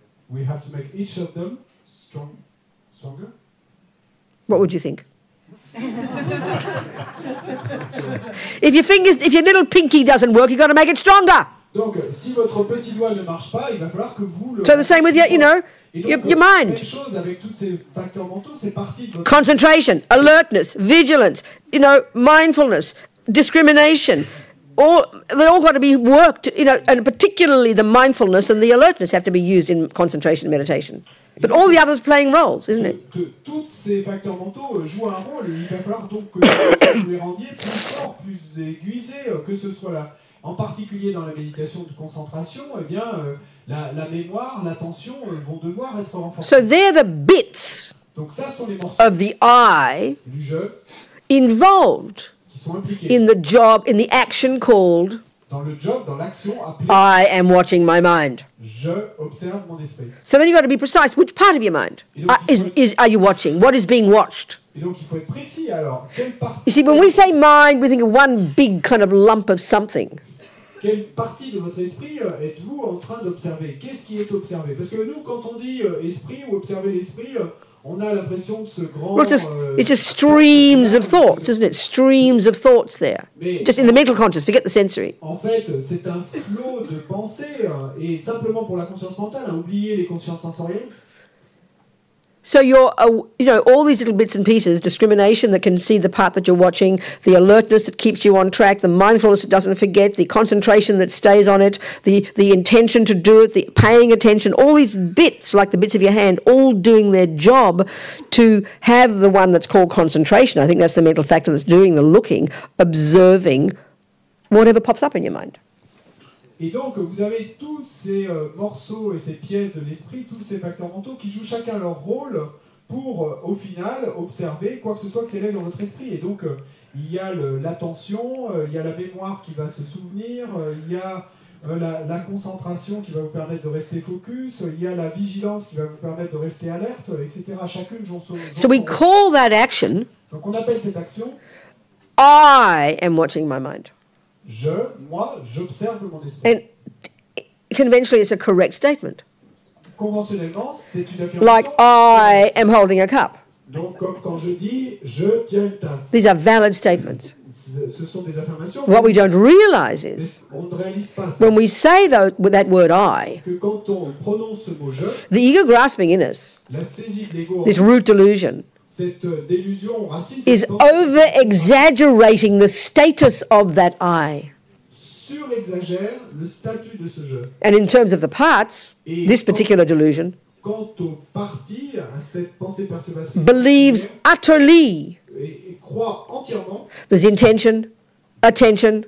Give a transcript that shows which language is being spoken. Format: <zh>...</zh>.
<en>we have to make each of them stronger. What would you think? If your little pinky doesn't work, you've got to make it stronger.</en> <fr>Donc, si votre petit doigt ne marche pas, il va falloir que vous le...</fr> <en>So the same with your,</en> <fr>Et donc,</fr> <en>your mind.</en> <fr>Même chose avec tous ces facteurs mentaux, c'est parti de votre...</fr> <en>Concentration, alertness, vigilance, mindfulness, discrimination, they all got to be worked, you know, and particularly the mindfulness and the alertness have to be used in concentration and meditation. But all the others playing roles, isn't it?</en> <fr>Tous ces facteurs mentaux jouent un rôle. Il va falloir donc que vous les rendiez plus forts, plus aiguisés, que ce soit là, en particulier dans la méditation de concentration, eh bien, la mémoire, l'attention vont devoir être renforcées.</fr> <en>So they're the bits</en> <fr>Donc ça sont les morceaux</fr> <en>of the I</en> <fr>du jeu</fr> <en>involved</en> <fr>qui sont impliqués</fr> <en>in the job, in the action called</en> <fr>dans le job, dans l'action appelée</fr> <en>I am watching my mind.</en> <fr>je observe mon esprit.</fr> <en>So then you've got to be precise. Which part of your mind are you watching? What is being watched?</en> <fr>Et donc il faut être précis alors. Quelle partie,</fr> <en>You see, when we say mind, we think of one big kind of lump of something.</en> <fr>quelle partie de votre esprit êtes-vous en train d'observer? Qu'est-ce qui est observé? Parce que nous, quand on dit esprit ou observer l'esprit, on a l'impression de ce grand...</fr> <en>Well, it's just streams of thoughts, isn't it? Streams of thoughts there. Just in the mental conscious, forget the sensory.</en> <fr>En fait, c'est un flot de pensées, et simplement pour la conscience mentale, oubliez les consciences sensorielles.</fr> <en>So you're, you know, all these little bits and pieces, discrimination that can see the part that you're watching, the alertness that keeps you on track, the mindfulness that doesn't forget, the concentration that stays on it, the intention to do it, the paying attention, all these bits, like the bits of your hand, all doing their job to have the one that's called concentration. I think that's the mental factor that's doing the looking, observing whatever pops up in your mind.</en> <fr>Et donc, vous avez tous ces morceaux et ces pièces de l'esprit, tous ces facteurs mentaux qui jouent chacun leur rôle pour, au final, observer quoi que ce soit que s'élève dans votre esprit. Et donc, il y a l'attention, il y a la mémoire qui va se souvenir, il y a la concentration qui va vous permettre de rester focus, il y a la vigilance qui va vous permettre de rester alerte, etc. Chacune joue son...</fr> <en>So we call that action,</en> <fr>Donc, on appelle cette action</fr> <en>I am watching my mind.</en> <fr>Moi, j'observe mon esprit.</fr> <en>And conventionally, it's a correct statement.</en> <fr>Conventionnellement, c'est une affirmation.</fr> <en>Like, I am holding a cup.</en> <fr>Donc, comme quand je dis, je tiens une tasse.</fr> <en>These are valid statements.</en> <fr>Ce sont des affirmations.</fr> <en>What we don't realize is,</en> <fr>On ne réalise pas ça.</fr> <en>when we say that word I,</en> <fr>Que quand on prononce ce mot je,</fr> <en>the ego grasping in us,</en> <fr>la saisie de l'ego,</fr> <en>this root delusion,</en> <fr>cette délusion racine,</fr> <en>is</en> <fr>cette pensée,</fr> <en>over-exaggerating the status of that I.</en> <fr>surexagère le statut de ce je.</fr> <en>And in terms of the parts, this particular delusion</en> <fr>Quant aux parties, à cette pensée perturbatrice,</fr> <en>believes utterly</en> <fr>et croit entièrement</fr> <en>there's intention, attention,</en>